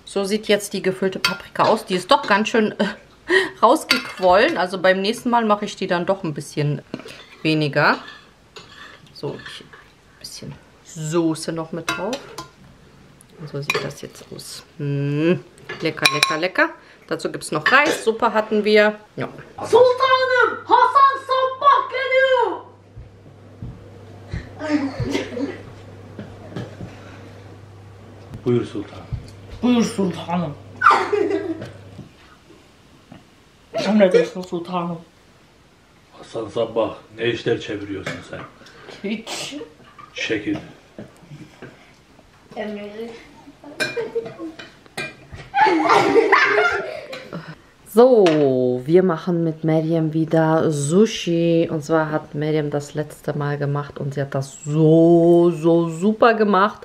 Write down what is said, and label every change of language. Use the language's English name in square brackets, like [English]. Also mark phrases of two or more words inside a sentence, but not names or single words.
[German] So sieht jetzt die gefüllte Paprika aus. Die ist doch ganz schön rausgequollen. Also beim nächsten Mal mache ich die dann doch ein bisschen weniger. So, ein bisschen Soße noch mit drauf. Und so sieht das jetzt aus. Lecker, lecker, lecker. Dazu gibt es noch Reis. Suppe hatten wir. Ja. [Turkish] Sultanım, Hasan Sabbah geliyor. Buyur sultanım. Buyur sultanım. Emredersin sultanım. Hasan Sabbah, ne işler çeviriyorsun sen? Hiç. Şekil. [German] So, wir machen mit Meryem wieder Sushi. Und zwar hat Meryem das letzte Mal gemacht und sie hat das so super gemacht.